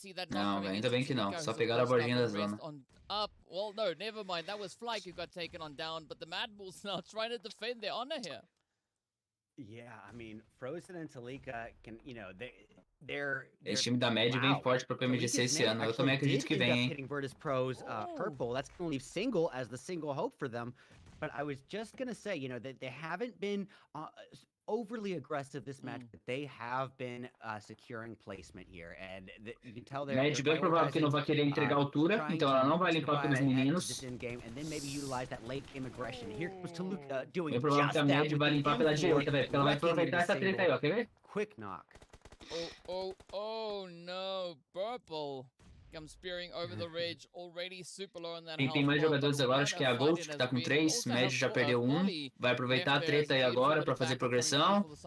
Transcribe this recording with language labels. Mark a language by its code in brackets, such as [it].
[pt] Não, ainda bem que não. Só pegaram a bordinha da zona. [en] Well, no, never mind. That was Flyke who got taken on down, but the MADBULLS now trying to defend their honor here. Yeah, I mean, Frozen and Talika can, you know, [pt] esse time da Mad vem forte pra PMGC esse ano. Eu também acredito que vem, hein? [en] Virtus Pro's purple. That's going to leave single as the single hope for them. But I was just going to say, you know, that they haven't been overly aggressive this match, but they have been securing placement here, and you can tell they're [pt] bem provável que não vai querer entregar altura, então ela não vai limpar pelos meninos. [en] And then maybe utilize that late game aggression. Here comes Talika doing [pt] bem provável que a Mad vai limpar pela direita, velho, porque ela vai aproveitar essa treta aí, ó, quer ver? [en] Quick knock. Oh no, Purple comes spearing over the ridge, already super low on that. [pt] Tem mais jogadores agora, acho que é a Gold, que tá com 3, Mad já perdeu 1, vai aproveitar a treta aí agora pra fazer progressão.